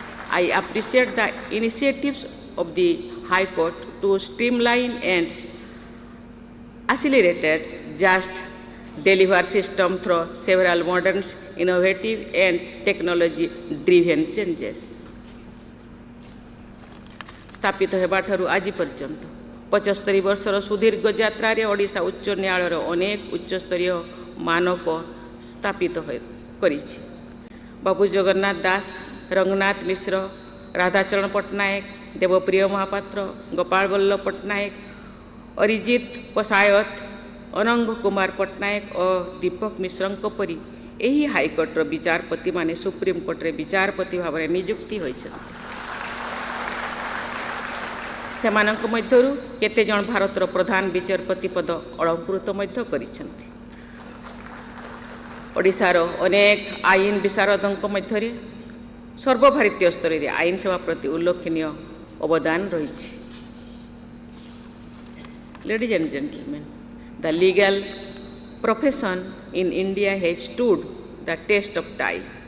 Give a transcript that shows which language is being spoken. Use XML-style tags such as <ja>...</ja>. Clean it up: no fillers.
<en>I appreciate the initiatives of the High Court to streamline and accelerate just deliver system through several modern, innovative and technology-driven changes.</en> <or>ସ୍ଥାପିତ ହେବାଠାରୁ ଆଜି ପର୍ଯ୍ୟନ୍ତ 75 ବର୍ଷର ସୁଦୀର୍ଘ ଯାତ୍ରାରେ ଓଡ଼ିଶା ଉଚ୍ଚ ନ୍ୟାୟାଳୟର ଅନେକ ଉଚ୍ଚସ୍ତରୀୟ ମାନକ ସ୍ଥାପିତ କରିଛି। ବାବୁ ଜଗନ୍ନାଥ ଦାସ, ରଙ୍ଗନାଥ ମିଶ୍ର, ରାଧାଚରଣ ପଟ୍ଟନାୟକ, ଦେବପ୍ରିୟ ମହାପାତ୍ର, ଗୋପାଳ ବଲ୍ଲଭ ପଟ୍ଟନାୟକ, ଅରିଜିତ ପଶାୟତ, ଅନଙ୍ଗ କୁମାର ପଟ୍ଟନାୟକ ଓ ଦୀପକ ମିଶ୍ରଙ୍କ ପରି ଏହି ହାଇକୋର୍ଟର ବିଚାରପତିମାନେ ସୁପ୍ରିମକୋର୍ଟରେ ବିଚାରପତି ଭାବରେ ନିଯୁକ୍ତି ହୋଇଛନ୍ତି। ସେମାନଙ୍କ ମଧ୍ୟରୁ କେତେଜଣ ଭାରତର ପ୍ରଧାନ ବିଚାରପତି ପଦ ଅଳଙ୍କୃତ ମଧ୍ୟ କରିଛନ୍ତି। ଓଡ଼ିଶାର ଅନେକ ଆଇନ ବିଶାରଦଙ୍କ ମଧ୍ୟରେ ସର୍ବଭାରତୀୟ ସ୍ତରରେ ଆଇନ ସେବା ପ୍ରତି ଉଲ୍ଲେଖନୀୟ ଅବଦାନ ରହିଛି।</or> <en>Ladies and gentlemen, the legal profession in India has stood the test of time.</en>